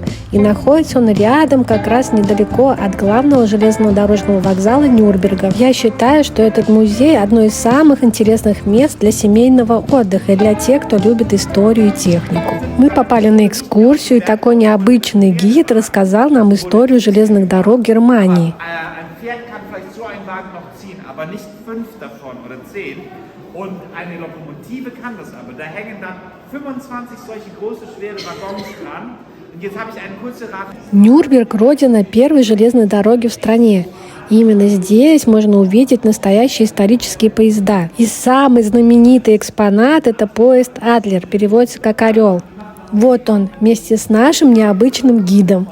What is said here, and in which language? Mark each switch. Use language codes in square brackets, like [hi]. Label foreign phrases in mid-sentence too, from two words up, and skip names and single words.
[ru] И находится он рядом, как раз недалеко от главного железного дорожного вокзала Нюрнберга. Я считаю, что этот музей одно из самых интересных мест для семейного отдыха и для тех, кто любит историю и технику. Мы попали на экскурсию, и такой необычный гид рассказал нам историю железных дорог Германии. [de] Und eine Lokomotive kann das aber. Da hängen dann 25 solche große, schwere Waggons dran. Und jetzt habe ich eine kurze Rate. [ru] Нюрнберг – родина первой железной дороги в стране. И именно здесь можно увидеть настоящие исторические поезда. И самый знаменитый экспонат – это поезд «Адлер», переводится как «Орел». Вот он, вместе с нашим необычным гидом.